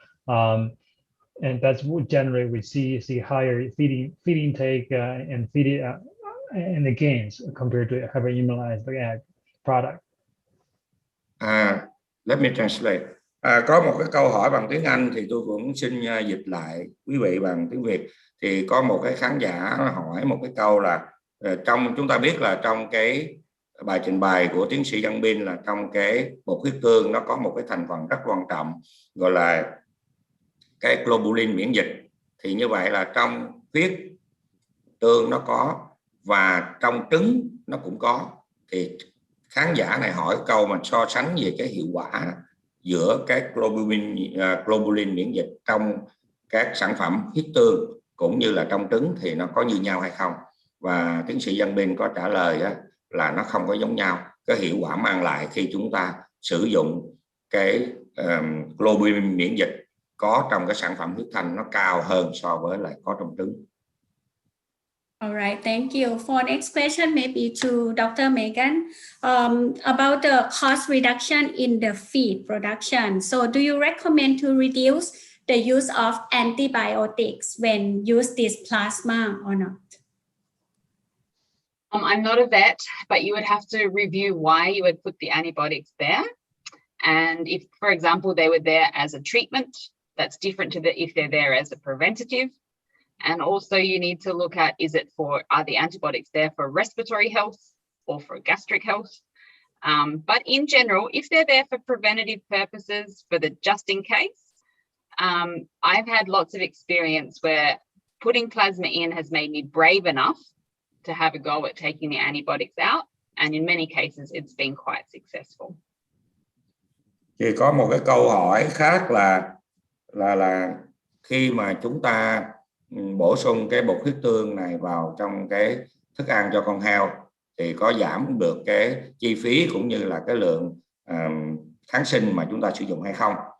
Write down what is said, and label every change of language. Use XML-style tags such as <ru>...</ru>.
<en>And that's what generally we see higher feed intake and feed and the gains compared to hyperimmunized egg product. Let me translate.</en> <vi>Có một cái câu hỏi bằng tiếng Anh thì tôi cũng xin dịch lại quý vị bằng tiếng Việt. Thì có một cái khán giả hỏi một cái câu là chúng ta biết là trong cái bài trình bày của tiến sĩ Yanbin là trong cái bột huyết tương nó có một cái thành phần rất quan trọng gọi là cái globulin miễn dịch. Thì như vậy là trong huyết tương nó có và trong trứng nó cũng có. Thì khán giả này hỏi câu mà so sánh về cái hiệu quả giữa cái globulin miễn dịch trong các sản phẩm huyết tương cũng như là trong trứng thì nó có như nhau hay không. Và tiến sĩ Yanbin có trả lời là nó không có giống nhau. Cái hiệu quả mang lại khi chúng ta sử dụng cái globulin miễn dịch có trong cái sản phẩm huyết thanh nó cao hơn so với lại có trong trứng.</vi> <en>All right, thank you. For next question, maybe to Dr. Megan, about the cost reduction in the feed production. So do you recommend to reduce the use of antibiotics when use this plasma or not? I'm not a vet, but you would have to review why you would put the antibiotics there. And if, for example, they were there as a treatment, that's different to if they're there as a preventative. And also you need to look at, are the antibiotics there for respiratory health or for gastric health? But in general, if they're there for preventative purposes, for the just in case, I've had lots of experience where putting plasma in has made me brave enough to have a go at taking the antibiotics out. And in many cases, it's been quite successful.</en> <vi>Thì có một cái câu hỏi khác là khi mà chúng ta bổ sung cái bột huyết tương này vào trong cái thức ăn cho con heo thì có giảm được cái chi phí cũng như là cái lượng kháng sinh mà chúng ta sử dụng hay không.</vi>